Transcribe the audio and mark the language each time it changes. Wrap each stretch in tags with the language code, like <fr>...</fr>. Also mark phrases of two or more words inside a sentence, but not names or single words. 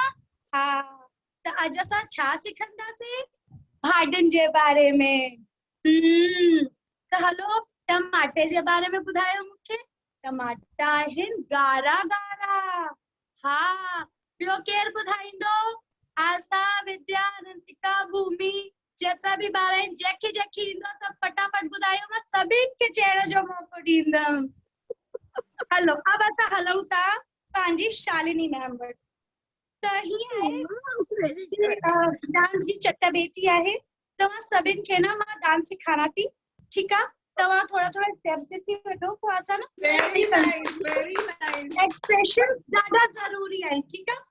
<sd>हाँ, त अॼु असां छा सिखंदासीं? भाॼियुनि जे बारे में। त हलो टमाटे जे बारे में ॿुधायो मूंखे। टमाटा आहिनि ॻाढ़ा। हाँ, ॿियो केरु ॿुधाईंदो? आस्था, विद्या, अनंतिका, भूमि, जेतिरा बि ॿार आहिनि, जंहिंखे ईंदो सभु फटाफट ॿुधायो, मां सभिनि खे चइण जो मौक़ो ॾींदमि। हलो अब असां हलूं था पंहिंजी शालिनी मैम वटि। त हीअं आहे, डांस जी चटाभेटी आहे। तव्हां सभिनि खे न मां डांस सिखारां थी, ठीकु आहे? तव्हां थोड़ा स्टेप्स ॾिसी वठो, पोइ असां न एक्सप्रेशंस ॾाढा ज़रूरी आहिनि, ठीकु आहे?</sd>